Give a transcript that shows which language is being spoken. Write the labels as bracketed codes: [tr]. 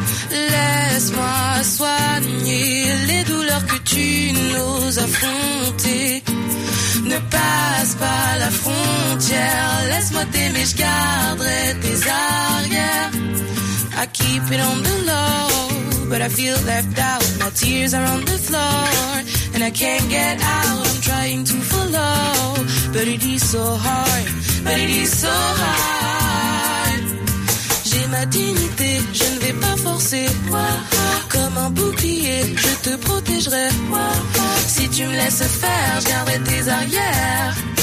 [fr] Laisse-moi soigner les douleurs que tu n'oses affronter. Ne passe pas la frontière, laisse-moi t'aimer, je garderai tes arrières. [en] I keep it on the low, but I feel left out. My tears are on the floor and I can't get out. I'm trying to follow, but it is so hard. But it is so hard. [fr] J'ai ma dignité, je ne vais pas forcer. Comme un bouclier, je te protégerai. Si tu me laisses faire, je garderai tes arrières.